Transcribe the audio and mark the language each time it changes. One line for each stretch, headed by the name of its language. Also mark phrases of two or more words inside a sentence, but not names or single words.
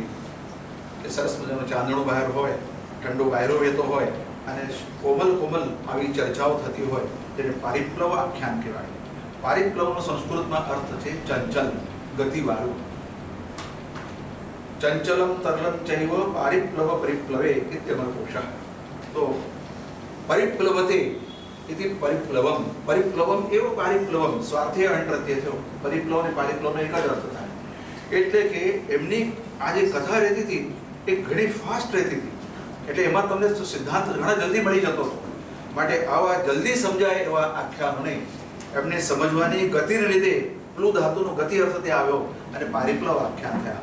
Gujarati: કે સરસ મજાનું ચાંદણું બહાર હોય, ઠંડો વાયરો વહેતો હોય અને કોમલ આવી ચર્ચાઓ થતી હોય તેને પારિપ્લવ આખ્યાન કહેવાય. પારિપ્લવનો સંસ્કૃતમાં અર્થ છે ચંચલ, ગતિવાળું.
Sanskrit: ચંચલમ તરલમ ચૈવ પારિપ્લવ પરિપ્લવે ઇત્યમર્કોષઃ. તો પરિપ્લવતે इति परिप्लवम, परिप्लवम एव पारिप्लवम,
Gujarati: સ્વાર્થે અણપ્રત્યય થયો. પરિપ્લવ અને પારિપ્લવનો એક જ અર્થ થાય. એટલે કે એમની આ જે કથા રહેતી હતી એ ઘણી ફાસ્ટ રહેતી હતી, એટલે એમાં તમને સિદ્ધાંત ઘણા જલ્દી મળી જતો હતો. માટે આવા જલ્દી સમજાય એવા આખ્યાનોને એમને સમજવાની ગતિને લીધે પ્લુ ધાતુનો ગતિ અર્થ ત્યાં આવ્યો અને પારિપ્લવ આખ્યાન થયા.